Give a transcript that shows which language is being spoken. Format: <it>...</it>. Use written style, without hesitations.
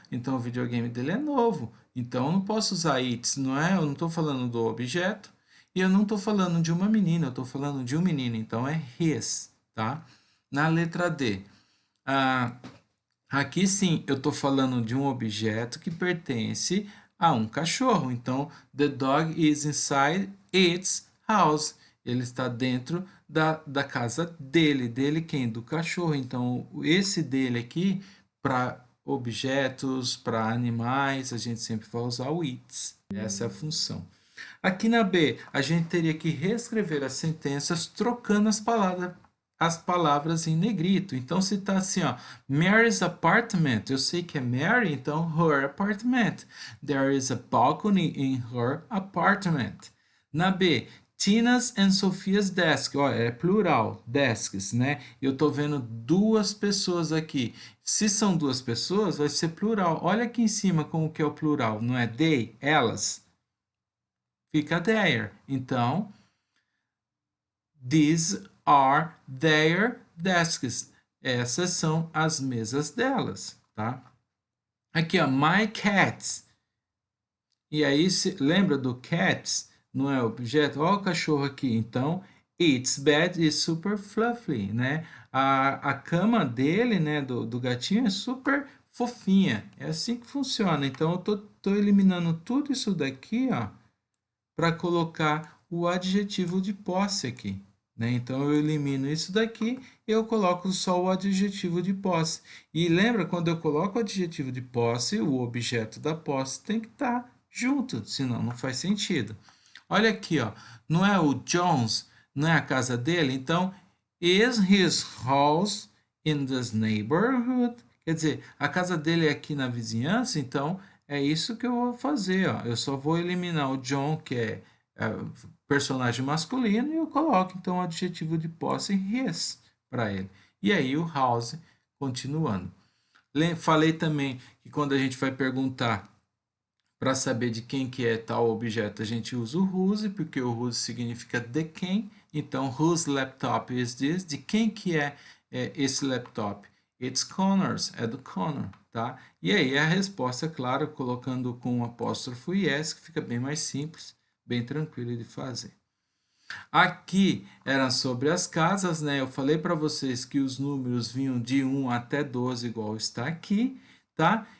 <pt>Então, o videogame dele é novo. Então, eu não posso usar it, não é? Eu não estou falando do objeto e eu não estou falando de uma menina, eu estou falando de um menino, então é his, tá? Na letra D, ah, aqui sim eu estou falando de um objeto que pertence a um cachorro.</pt> <en>Então, the dog is inside its house.</en> <pt>Ele está dentro da casa dele. Dele quem? Do cachorro. Então, esse dele aqui, para objetos, para animais, a gente sempre vai usar o its. Essa é a função. Aqui na B, a gente teria que reescrever as sentenças trocando as palavras em negrito. Então, se está assim, ó,</pt> <en>Mary's apartment,</en> <pt>eu sei que é Mary, então</pt> <en>her apartment. There is a balcony in her apartment.</en> <pt>Na B,</pt> <en>Tina's and Sophia's desk.</en> <pt>Olha, é plural, desks, né? Eu tô vendo duas pessoas aqui. Se são duas pessoas, vai ser plural. Olha aqui em cima como que é o plural. Não é they, elas. Fica their.</pt> <en>Então, these are their desks.</en> <pt>Essas são as mesas delas, tá? Aqui, ó,</pt> <en>my cats.</en> <pt>E aí, lembra do cats? Não é objeto? Olha o cachorro aqui.</pt> <en>Então, its bed is super fluffy, né?</en> <pt>A cama dele, né, do gatinho é super fofinha. É assim que funciona. Então, eu tô eliminando tudo isso daqui, ó, para colocar o adjetivo de posse aqui, né? Então, eu elimino isso daqui e eu coloco só o adjetivo de posse. E lembra, quando eu coloco o adjetivo de posse, o objeto da posse tem que estar junto, senão não faz sentido. Olha aqui, ó, não é o Jones, não é a casa dele?</pt> <en>Então, is his house in this neighborhood?</en> <pt>Quer dizer, a casa dele é aqui na vizinhança, então é isso que eu vou fazer, ó. Eu só vou eliminar o John, que é personagem masculino, e eu coloco então o adjetivo de posse his para ele. E aí o house continuando. Falei também que quando a gente vai perguntar para saber de quem que é tal objeto, a gente usa o whose, porque o whose significa de quem.</pt> <en>Então, whose laptop is this?</en> <pt>De quem que é esse laptop?</pt> <en>It's Connor's,</en> <pt>é do Connor, tá? E aí a resposta, claro, colocando com um apóstrofo yes, que fica bem mais simples, bem tranquilo de fazer. Aqui era sobre as casas, né? Eu falei para vocês que os números vinham de 1 até 12, igual está aqui, tá?</pt>